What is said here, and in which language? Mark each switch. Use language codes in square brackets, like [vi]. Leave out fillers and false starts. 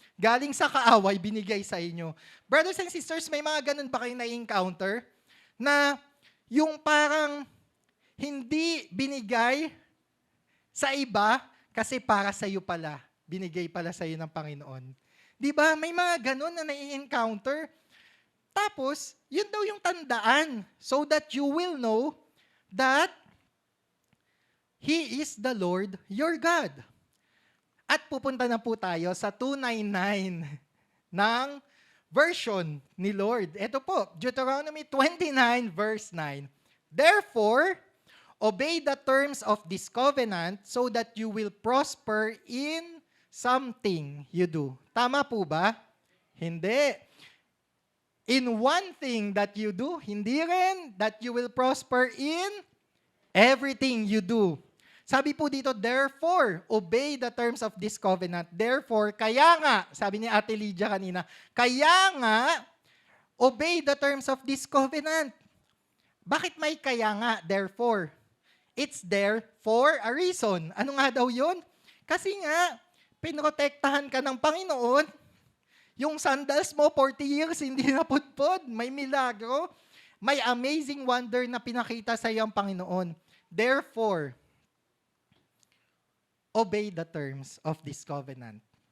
[tl] Galing sa kaaway, binigay sa inyo. Brothers and sisters, may mga ganun ba kayong na-encounter? Na yung parang hindi binigay sa iba kasi para sa iyo pala. Binigay pala sa iyo ng Panginoon. Di ba? May mga ganun na na-encounter. Tapos, yun daw yung tandaan [en] so that you will know that He is the Lord your God. [tl] At pupunta na po tayo sa 299 ng version ni Lord. Ito po, Deuteronomy 29 verse 9. [en] Therefore, obey the terms of this covenant so that you will prosper in something you do. [tl] Tama po ba? Hindi. [en] In one thing that you do, [tl] hindi rin [en] that you will prosper in everything you do. [tl] Sabi po dito, [en] therefore, obey the terms of this covenant. [tl] Therefore, kaya nga, sabi ni Ate Lydia kanina, kaya nga, [en] obey the terms of this covenant. [tl] Bakit may kaya nga, therefore? [en] It's there for a reason. [tl] Ano nga daw yun? Kasi nga, pinotektahan ka ng Panginoon. Yung sandals mo, 40 years, hindi napudpod. May milagro. May amazing wonder na pinakita sa iyo ang Panginoon. [en] Therefore, obey the terms of this covenant.